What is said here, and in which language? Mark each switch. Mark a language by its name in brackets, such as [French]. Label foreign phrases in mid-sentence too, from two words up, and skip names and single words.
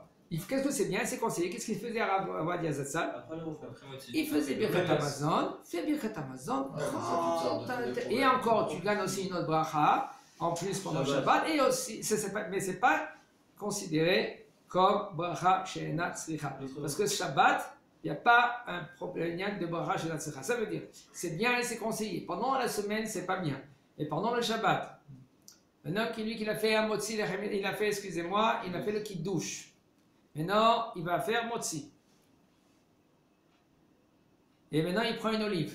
[French] Qu'est-ce que c'est bien, c'est conseillé. Qu'est-ce qu'il faisait à Rav Yazatzal? Il faisait [Hebrew] ברכת המזון, [French] fait [Hebrew] ברכת המזון, [French] et encore, tu gagnes aussi une autre bracha, en plus pendant le Shabbat, et aussi, mais ce n'est pas considéré comme [Hebrew] ברכה שאינה צריכה. [French] Parce que Shabbat, il n'y a pas un problème de [Hebrew] ברכה שאינה צריכה. [French] Ça veut dire, c'est bien et c'est conseillé. Pendant la semaine, c'est pas bien. Et pendant le Shabbat, un homme qui a fait un motzi, il a fait, excusez-moi, il a fait le kiddush. Maintenant, il va faire motzi. Et maintenant, il prend une olive.